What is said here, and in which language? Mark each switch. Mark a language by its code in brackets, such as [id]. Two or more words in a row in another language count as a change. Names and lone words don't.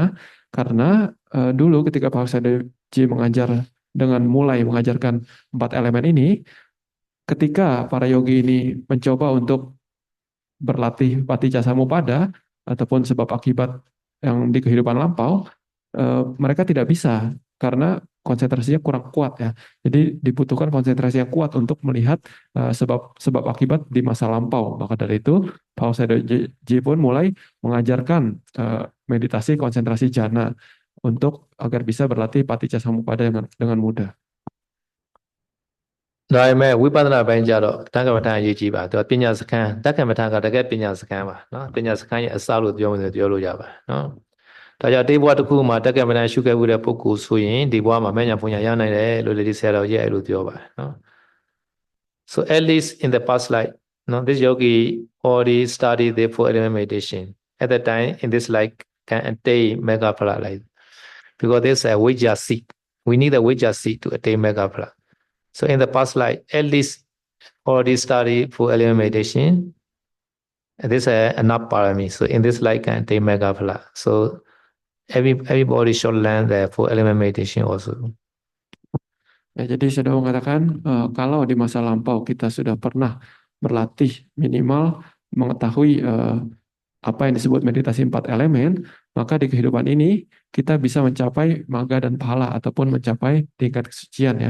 [id] Karena dulu ketika Paul Sedoji mulai mengajarkan 4 elemen ini, ketika para yogi ini mencoba untuk berlatih [pi] paticca samuppada [id] ataupun sebab akibat yang di kehidupan lampau, mereka tidak bisa karena konsentrasinya kurang kuat ya. Jadi dibutuhkan konsentrasi yang kuat untuk melihat sebab akibat di masa lampau. Maka dari itu Paul Sedoji pun mulai mengajarkan meditasi konsentrasi jhana untuk agar bisa berlatih [pi] paticca samuppada [id] dengan mudah. [my] ဒါပေမဲ့ဝိပဿနာပိုင်းကြတော့တက္ကမဋ္ဌာန်းအရေးကြီးပါသူကပညာစခန်းတက္ကမဋ္ဌာန်းကတကယ်ပညာစခန်းပါနော်ပညာစခန်းရဲ့အစလို့ပြောမယ်ဆိုပြောလို့ရပါတယ်နော်ဒါကြောင့်တေးဘွားတစ်ခုမှာတက္ကမဏရှုခဲ့မှုတဲ့ပုဂ္ဂိုလ်ဆိုရင်ဒီဘွား မှာမညာပူညာရနိုင်တယ်လို့လေဒီဆရာတော်ရဲ့အဲ့လိုပြောပါတယ်နော် [en] So at least in the past life no this yogi already studied the four element meditation at that time in this life can attain [pi] mega phala [en] like because this is a vijja seed we need a vijja seed to attain [pi] mega phala [en] so in the past life at least already studied four element meditation and this is enough parami so in this life can attain [pi] mega phala [en] so everybody should learn the four element meditation also. [id] Ya, jadi sudah mengatakan kalau di masa lampau kita sudah pernah berlatih minimal mengetahui apa yang disebut meditasi 4 elemen, maka di kehidupan ini kita bisa mencapai magga dan pahala ataupun mencapai tingkat kesucian ya.